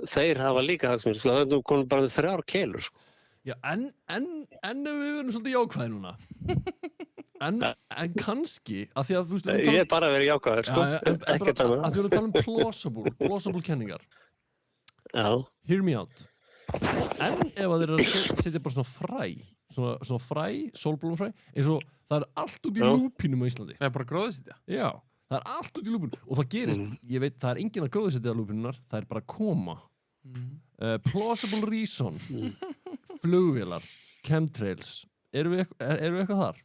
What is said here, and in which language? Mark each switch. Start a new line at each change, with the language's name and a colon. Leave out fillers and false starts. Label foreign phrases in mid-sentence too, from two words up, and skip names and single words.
Icelandic: Þeir hafa líka hagsmunir, það er nú komin bara með 3 keilur, sko. Já, en við verðum svolítið jákvæði núna. En kannski, að því að þú veist... Ég er bara að vera jákvæður, sko. Ekkert annað. Að því að tala plausible kenningar. Já.
English: Hear me out.
Icelandic: En ef að þeir eru að setja bara svona fræ, svona fræ, sólblómafræ, eins og það er allt út í lúpínum á Íslandi. Það er bara gróðsetja. Já. Það er allt út í lúpínum. Og það gerist, ég veit, það er enginn að gróðsetja lúpínunar, það er bara að koma.
English: Plausible reason,
Icelandic: flugvélar, chemtrails, eru við eitthvað þar?